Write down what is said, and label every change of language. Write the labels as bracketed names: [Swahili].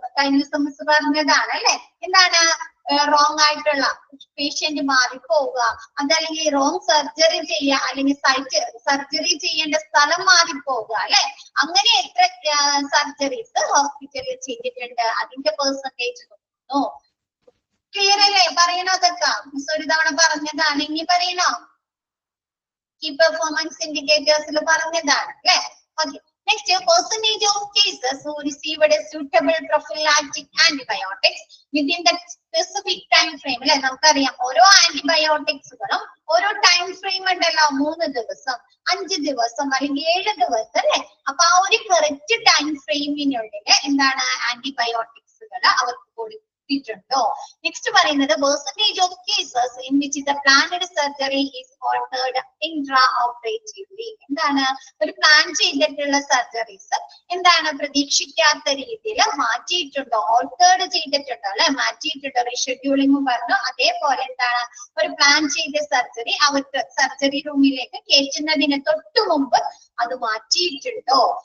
[Malayalam] കഴിഞ്ഞ ദിവസം പറഞ്ഞതാണ് അല്ലെ. എന്താണ് റോങ് ആയിട്ടുള്ള പേഷ്യന്റ് മാറിപ്പോവുക, അതല്ലെങ്കിൽ റോങ് സർജറി ചെയ്യുക, അല്ലെങ്കിൽ സർജറി ചെയ്യേണ്ട സ്ഥലം മാറിപ്പോവുക അല്ലെ. അങ്ങനെ എത്ര സർജറീസ് ഹോസ്പിറ്റലിൽ ചെയ്തിട്ടുണ്ട് അതിന്റെ പെർസെന്റേജ് നോക്കുന്നു. ക്ലിയർ അല്ലേ? പറയണോ? അതൊക്കെ മിസ് ഒരു തവണ പറഞ്ഞതാണ്, ഇനി പറയണോ? കീ പെർഫോമൻസ് ഇൻഡിക്കേറ്റേഴ്സിൽ പറഞ്ഞതാണ് അല്ലെ. [English] okay, next percentage of cases who received a suitable prophylactic antibiotics within the specific time frame [Malayalam] അല്ലെ. നമുക്കറിയാം ഓരോ ആന്റിബയോട്ടിക്സുകളും ഓരോ ടൈം ഫ്രെയിം ഉണ്ടല്ലോ, 3 ദിവസം 5 ദിവസം അല്ലെങ്കിൽ 7 ദിവസം അല്ലെ. അപ്പൊ ആ ഒരു കറക്റ്റ് ടൈം ഫ്രെയിമിനുള്ളിൽ എന്താണ് ആന്റിബയോട്ടിക്സുകൾ അവർക്ക് കൊടുത്തിട്ടുണ്ടോ. [English] next [Malayalam] പറയുന്നത് [English] percentage of cases in which the planned surgery is altered intraoperatively. [Malayalam] എന്താണ് ഒരു പ്ലാൻ ചെയ്തിട്ടുള്ള സർജറീസ് എന്താണ് പ്രതീക്ഷിക്കാത്ത രീതിയിൽ മാറ്റിയിട്ടുണ്ടോ, ഓൾട്ടേർഡ് ചെയ്തിട്ടുണ്ടോ അല്ലെ, മാറ്റിയിട്ടുണ്ടോ, റീഷെഡ്യൂളിംഗ് പറഞ്ഞു. അതേപോലെ എന്താണ് ഒരു പ്ലാൻ ചെയ്ത സർജറി അവർക്ക് സർജറി റൂമിലേക്ക് കയറ്റുന്നതിന് തൊട്ടു മുമ്പ് അത് മാറ്റിയിട്ടുണ്ടോ.